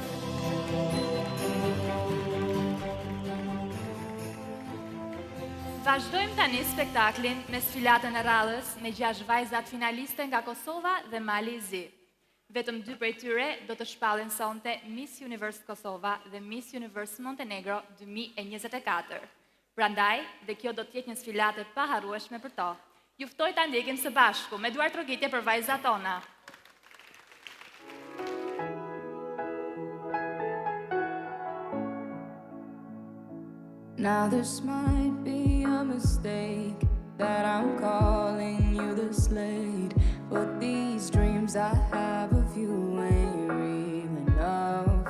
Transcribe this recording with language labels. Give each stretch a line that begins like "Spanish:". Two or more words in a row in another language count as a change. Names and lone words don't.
Albanian: Vazhdojmë tani spektaklin me sfilatën e radhës me 6 vajzat finaliste nga Kosova dhe Mali i Zi. Vetëm 2 prej tyre do të shpallin sonte Miss Universe Kosova dhe Miss Universe Montenegro 2024. Prandaj, dhe kjo do të jetë një sfilate pa harrueshme për to. Ju ftoj ta ndjekim së bashku me duar trokitje për vajzat tona.
English: Now this might be a mistake that I'm calling you this late, but these dreams I have of you ain't real enough.